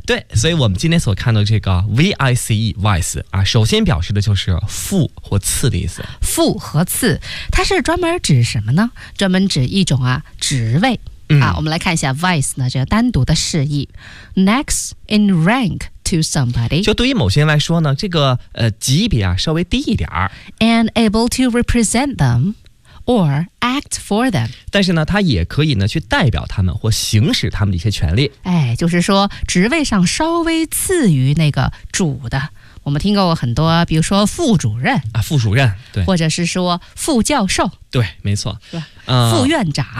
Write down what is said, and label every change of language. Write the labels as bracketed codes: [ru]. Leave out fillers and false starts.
[zh] 对，所以我们今天所看到这个 vice vice 啊，首先表示的就是副或次的意思。副和次，它是专门指什么呢？专门指一种啊。职位啊，我们来看一下 vice 呢，这个单独的示意 [en] next in rank to somebody， [zh] 就对于某些人来说呢，这个级别啊稍微低一点 [en] and able to represent them or act for them， [zh] 但是呢他也可以呢去代表他们或行使他们的一些权利。哎，就是说职位上稍微次于那个主的。我们听过很多，比如说副主任啊，副主任，对，或者是说副教授，对，没错，对，副院长，